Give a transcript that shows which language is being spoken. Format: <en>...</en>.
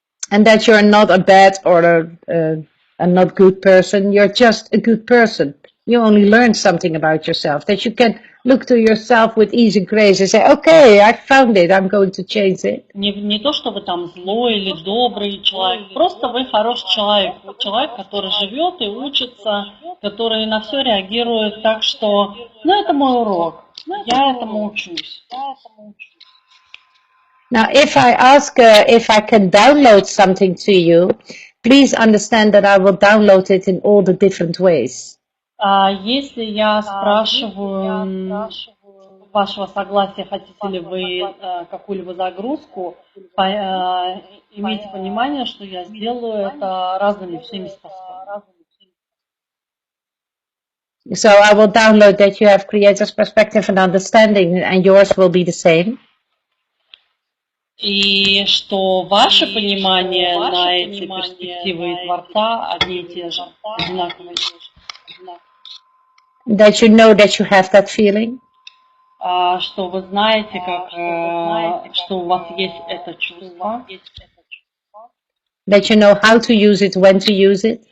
<en>And that you're not a bad or a not good person. You're just a good person. You only learn something about yourself. That you can look to yourself with easy grace and say, okay, I found it. I'm going to change it.</en> <ru>Не то, что вы там злой или добрый человек. Просто вы хороший человек. Вы человек, который живет и учится, который на все реагирует так, что, это мой урок. Я этому учусь.</ru> <en>Now, if I ask if I can download something to you, please understand that I will download it in all the different ways.</en> <ru>Если я спрашиваю вашего согласия, хотите ли вы какую-либо загрузку, имейте понимание, что я сделаю это разными всеми способами.</ru> <en>So I will download that you have creator's perspective and understanding, and yours will be the same.</en> <ru>И что ваше понимание на эти перспективы и Творца одни и те же, одинаковые.</ru> <en>That you know that you have that feeling.</en> <ru>Что вы знаете, что у вас есть это чувство.</ru> <en>That you know how to use it, when to use it.</en>